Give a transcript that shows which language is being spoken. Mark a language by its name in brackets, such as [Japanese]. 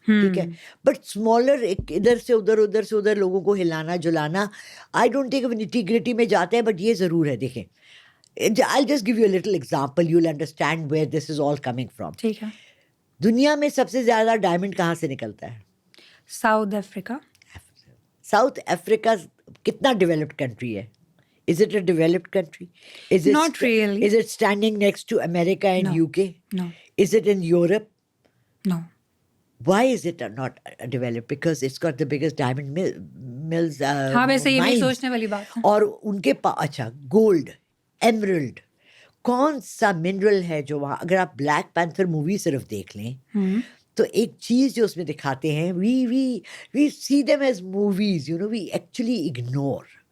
[Urdu] ٹھیک ہے, but smaller ادھر سے ادھر ادھر سے ادھر لوگوں کو ہلانا جلانا, آئی ڈونٹ تھنک انٹیگریٹی میں جاتے ہیں. بٹ یہ ضرور ہے, دیکھیں [English] I'll just give you a little example, you'll understand where this is all coming from. [Urdu] ٹھیک ہے. دنیا میں سب سے زیادہ ڈائمنڈ کہاں سے نکلتا ہے؟ South Africa. ساؤتھ افریقہ کتنا ڈیولپڈ کنٹری ہے؟ [English] Is it a developed country? Not really. Is it standing next to America and No. UK? No. Is it in Europe? No. Why is it not developed? Because it's got the biggest diamond mills. [Urdu] ہاں ویسے یہ بھی [English] mines. [Urdu] سوچنے والی بات ہے. اور ان کے پاس اچھا گولڈ, ایمرلڈ, کون سا منرل ہے جو وہاں, اگر آپ بلیک پینتھر مووی صرف دیکھ لیں تو ایک چیز جو اس میں دکھاتے ہیں, [English] we see them as movies, you know, we actually ignore.